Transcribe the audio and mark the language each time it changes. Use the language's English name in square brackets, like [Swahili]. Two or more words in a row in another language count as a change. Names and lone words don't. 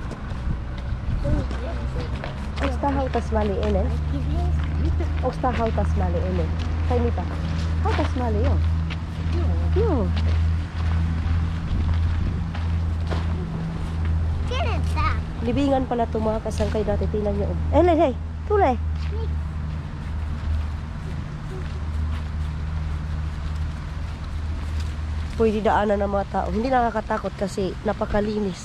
[Finnish] Onks tää hautasmaali ennen? Onks tää hautasmaali ennen? Tai mitä? Hautasmaali, joo. Joo. Kenen tää? [Filipino] Libingan pala ito mga kasangkay dati. Tingnan nyo. Ellen, hey! Tule! Pwede daanan ng mga tao. Hindi nakakatakot kasi napakalinis.